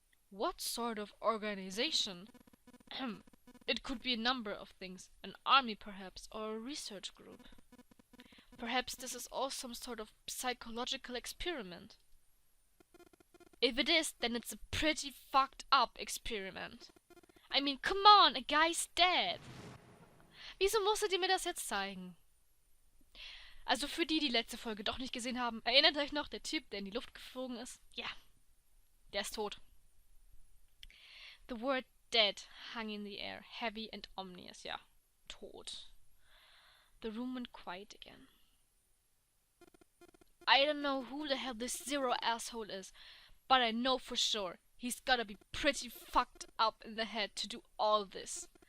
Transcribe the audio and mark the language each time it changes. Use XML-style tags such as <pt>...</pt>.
<en>What sort of organization? It could be a number of things. An army, perhaps, or a research group. Perhaps this is all some sort of psychological experiment. If it is, then it's a pretty fucked up experiment. I mean, come on, a guy's dead.</en> <de>Wieso musstet ihr mir das jetzt zeigen? Also für die, die letzte Folge doch nicht gesehen haben, erinnert euch noch, der Typ, der in die Luft geflogen ist? Ja, der ist tot.</de> <en>The word dead hung in the air, heavy and ominous.</en> <de>Ja, tot.</de> <en>The room went quiet again. I don't know who the hell this Zero asshole is, but I know for sure he's gotta be pretty fucked up in the head to do all this.</en>